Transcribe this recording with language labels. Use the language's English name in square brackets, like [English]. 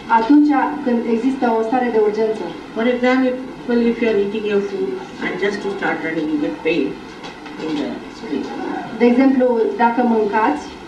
[Romanian] Atunci când există o stare de urgență. [English] For example, if you are eating your food and just to start running, you get pain in the spleen. [Romanian] De exemplu, dacă mâncați,